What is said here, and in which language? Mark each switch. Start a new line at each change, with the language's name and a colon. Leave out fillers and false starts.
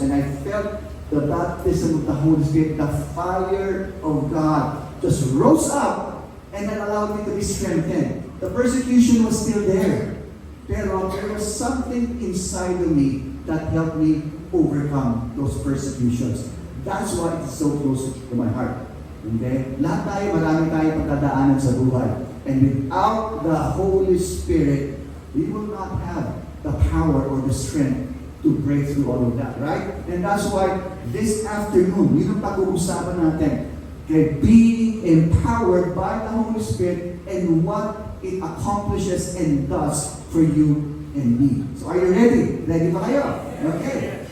English: And I felt the baptism of the Holy Spirit, the fire of God, just rose up, and that allowed me to be strengthened. The persecution was still there. Pero there was something inside of me that helped me overcome those persecutions. That's why it's so close to my heart. Okay?
Filipino: Lahat tayo, marami tayo pagkadaanan sa buhay.
English: And without the Holy Spirit, we will not have the power or the strength to break through all of that, right? And that's why this afternoon,
Filipino: yun ang pag-uusapan natin.
English: Okay? Being empowered by the Holy Spirit and what it accomplishes and does for you and me. So are you ready?
Filipino: Ready ba kayo?
English: Okay.